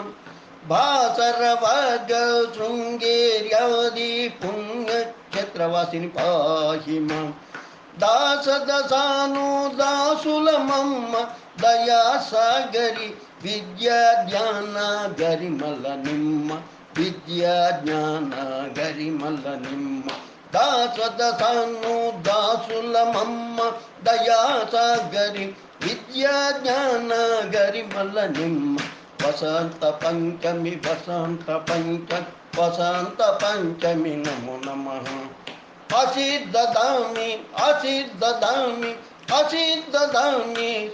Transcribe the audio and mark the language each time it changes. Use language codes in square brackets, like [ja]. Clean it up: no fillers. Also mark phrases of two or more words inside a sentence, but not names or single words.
[sa] भासरवर्गल शृंगेर्यादि पुण्यक्षेत्रवासिनि पाहि मां। [te] దాస దశానుదాసులమమ్మ దయా సాగరి విద్యా జ్ఞాన గరిమల నిమ్మ। విద్యా జ్ఞాన గరిమల నిమ్మ। దాసదసాను దాసులమమ్మ దయాసాగరి విద్యా జ్ఞాన గరిమల నిమ్మ వసంత పంచమి వసంత పంచమి [sa] నమో నమః ఆశీర్దదామి ఆశీర్దదామి ఆశీర్దదామి